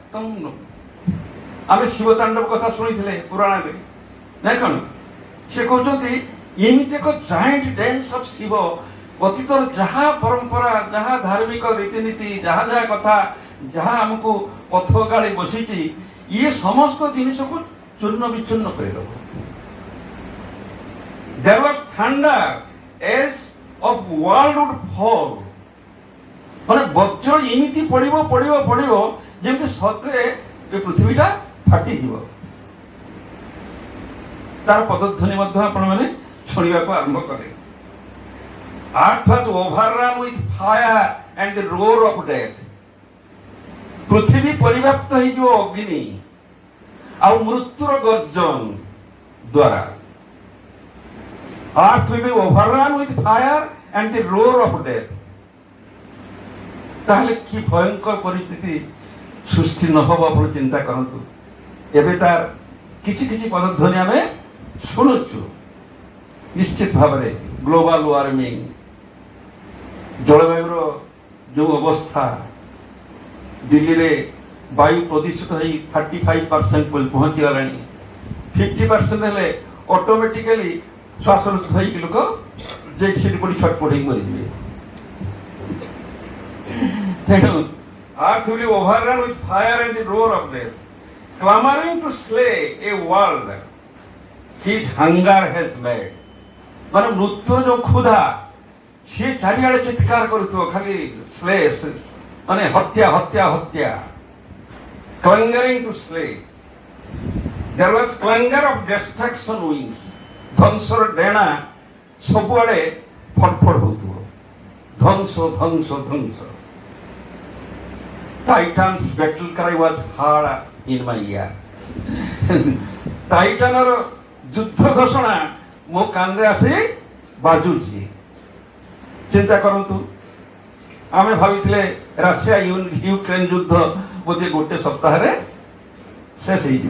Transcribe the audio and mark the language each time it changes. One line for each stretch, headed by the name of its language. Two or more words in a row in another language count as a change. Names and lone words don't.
Odia: ଆମେ ଶିବ ତାଣ୍ଡବ କଥା ଶୁଣିଥିଲେ ପୁରାଣରେ, ନାଇଁ କଣ? ସେ କହୁଛନ୍ତି ଏମିତି ଏକ
English: giant dance of Shiva,
Odia: ଅତୀତର ଯାହା ପରମ୍ପରା, ଯାହା ଧାର୍ମିକ ରୀତିନୀତି, ଯାହା ଯାହା କଥା, ଯାହା ଆମକୁ ପଥ ଗାଳି ବସିଛି, ଇଏ ସମସ୍ତ ଜିନିଷକୁ ଚୂର୍ଣ୍ଣ ବିଚ୍ଛିନ୍ନ କରିଦେବ।
English: There was thunder as of world would fall।
Odia: ମାନେ ବଜ୍ର ଏମିତି ପଡିବ ପଡିବ ପଡିବ ଯେମିତି ସତରେ ଏ ପୃଥିବୀଟା ଫାଟିଯିବ। ତାର ପଦଧ୍ୱନି ମଧ୍ୟ ଆପଣମାନେ ଶୁଣିବାକୁ ଆରମ୍ଭ କଲେ।
English: Earth was overrun with fire and the roar of death।
Odia: ପୃଥିବୀ ପରିବ୍ୟାପ୍ତ ହେଇଯିବ ଅଗ୍ନି ଆଉ ମୃତ୍ୟୁର ଗର୍ଜନ ଦ୍ୱାରା।
English: Earth will be overrun with fire and the roar of death।
Odia: ତାହେଲେ କି ଭୟଙ୍କର ପରିସ୍ଥିତି ସୃଷ୍ଟି ନ ହବ ଆପଣ ଚିନ୍ତା କରନ୍ତୁ। ଏବେ ତାର କିଛି କିଛି ପଦଧ୍ୱନି ଆମେ ଶୁଣୁଛୁ। ନିଶ୍ଚିତ ଭାବରେ
English: global warming,
Odia: ଜଳବାୟୁର ଯେଉଁ ଅବସ୍ଥା, ଦିଲ୍ଲୀରେ ବାୟୁ ପ୍ରଦୂଷିତ ହେଇ 35% ପହଞ୍ଚିଗଲାଣି। 50% ହେଲେ ଅଟୋମେଟିକାଲି ଶ୍ୱାସରୁଦ୍ଧ ହେଇକି ଲୋକ ଯେ ସେଠି ପଡ଼ି ଛଟପଟ ହେଇ ମରିଯିବେ।
English: ତେଣୁ earth will be overrun with fire and the roar of death, clamoring to slay a world his hunger has made।
Odia: ମାନେ ମୃତ୍ୟୁର ଯୋଉ କ୍ଷୁଧା, ସିଏ ଚାରିଆଡେ ଚିତ୍କାର କରୁଥିବ ଖାଲି ସ୍ଲେ, ମାନେ ହତ୍ୟା ହତ୍ୟା ହତ୍ୟା।
English: clangering to slay। there was clangor of destruction wings।
Odia: ଧ୍ୱଂସର ଡେଣା ସବୁଆଡେ ଫଟଫଟ ହଉଥିବ, ଧ୍ୱଂସ ଧ୍ୱଂସ ଧ୍ୱଂସ।
English: Titan's battle cry was heard in my ear।
Odia: ଟାଇଟାନର ଯୁଦ୍ଧ ଘୋଷଣା ମୋ କାନରେ ଆସି ବାଜୁଛି। ଚିନ୍ତା କରନ୍ତୁ, ଆମେ ଭାବିଥିଲେ ରାସିଆ ୟୁକ୍ରେନ ଯୁଦ୍ଧ ବୋଧେ ଗୋଟେ ସପ୍ତାହରେ ଶେଷ ହେଇଯିବ।